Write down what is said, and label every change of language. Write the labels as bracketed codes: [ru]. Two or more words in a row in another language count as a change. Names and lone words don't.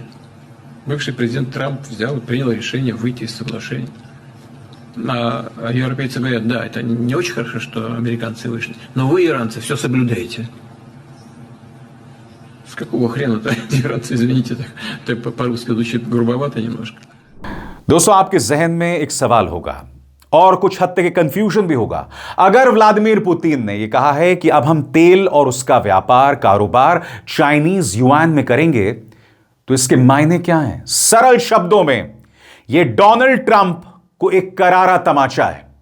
[ru] Бывший президент Трамп взял и принял решение выйти из соглашения. А европейцы говорят, да, это не очень хорошо, что американцы вышли, но вы, иранцы, все соблюдаете. С какого хрена-то иранцы, извините, так по-русски звучит грубовато немножко. [hi] दोस्तों, आपके जहन में एक सवाल होगा और कुछ हद तक कंफ्यूजन भी होगा। अगर व्लादिमीर पुतिन ने यह कहा है कि अब हम तेल और उसका व्यापार कारोबार [en] Chinese yuan [hi] में करेंगे, तो इसके मायने क्या हैं? सरल शब्दों में यह डोनाल्ड ट्रंप को एक करारा तमाचा है।